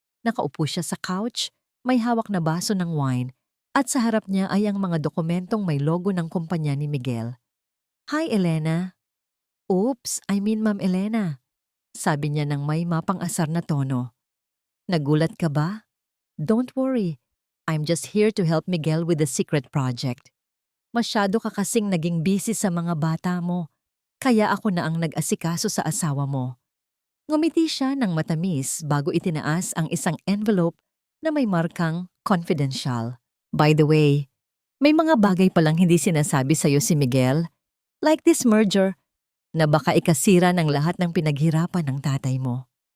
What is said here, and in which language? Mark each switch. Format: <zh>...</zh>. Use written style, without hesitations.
<tl>Nakaupo siya sa couch, may hawak na baso ng wine, at sa harap niya ay ang mga dokumentong may logo ng kumpanya ni Miguel.</tl> <en>Hi, Elena. Oops, I mean Ma'am Elena.</en> <tl>Sabi niya ng may mapang-asar na tono. Nagulat ka ba?</tl> <en>Don't worry. I'm just here to help Miguel with the secret project.</en> <tl>Masyado ka kasing naging busy sa mga bata mo, kaya ako na ang nag-asikaso sa asawa mo. Ngumiti siya ng matamis bago itinaas ang isang envelope na may markang confidential.</tl> <en>By the way,</en> <tl>may mga bagay palang hindi sinasabi sa'yo si Miguel,</tl> <en>like this merger,</en> <tl>na baka ikasira ng lahat ng pinaghirapan ng tatay mo.</tl>